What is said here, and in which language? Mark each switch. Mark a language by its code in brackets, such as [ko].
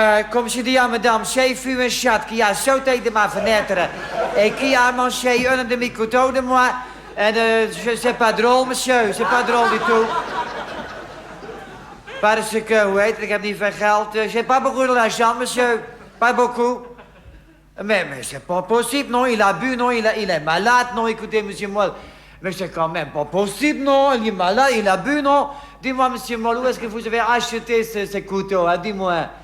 [fr] Comme je dis à madame, j'ai vu un chat qui a sauté de ma fenêtre et qui a mangé un de mes couteaux de moi. En c'est pas drôle, monsieur, c'est pas drôle du tout. Parce que, [nl] hoe heet het, ik heb niet veel geld. [fr] J'ai pas beaucoup d'argent, monsieur. Pas beaucoup. Mais c'est pas possible, non, il a bu, non, il est malade, non, écoutez, monsieur Mol. Mais c'est quand même pas possible, non, il est malade, il a bu, non. Dis-moi, monsieur Mol, où est-ce que vous avez acheté ce couteau, hein? Dis-moi.